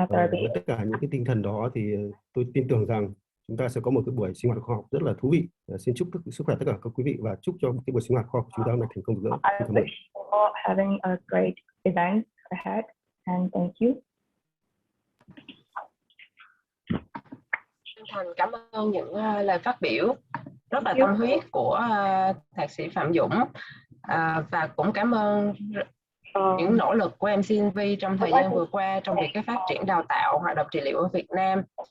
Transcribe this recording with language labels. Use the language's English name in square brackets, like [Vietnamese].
[Vietnamese] Với tất cả những cái tinh thần đó thì tôi tin tưởng rằng chúng ta sẽ có một cái buổi sinh hoạt khoa học rất là thú vị. Xin chúc sức khỏe tất cả các quý vị và chúc cho cái buổi sinh hoạt khoa học của chúng ta hôm nay thành công rực rỡ. Cảm ơn. [English] Having a great event ahead, and thank you. [Vietnamese] Chân thành cảm ơn những lời phát biểu rất là tâm huyết của thạc sĩ Phạm Dũng, và cũng cảm ơn những nỗ lực của MCNV trong thời gian vừa qua trong việc cái phát triển đào tạo hoạt động trị liệu ở Việt Nam.